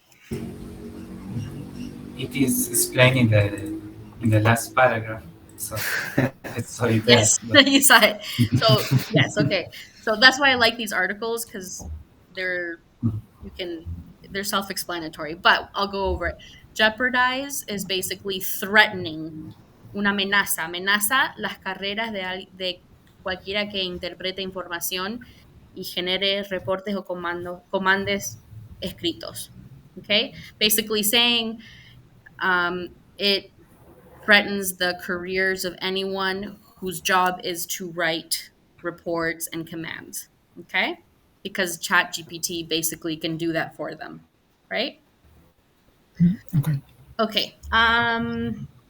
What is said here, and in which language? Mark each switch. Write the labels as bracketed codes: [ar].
[en] It is explained in the last paragraph, so I saw it there. Yes, But you saw it. So yes, okay. So that's why I like these articles because they're you can they're self-explanatory. But I'll go over it. Jeopardize is basically threatening. [es] Una amenaza. Amenaza las carreras de cualquiera que interprete información y genere reportes o comandos escritos. [en] Okay, basically saying it threatens the careers of anyone whose job is to write reports and commands. Okay? Because ChatGPT basically can do that for them, right? Okay. Okay.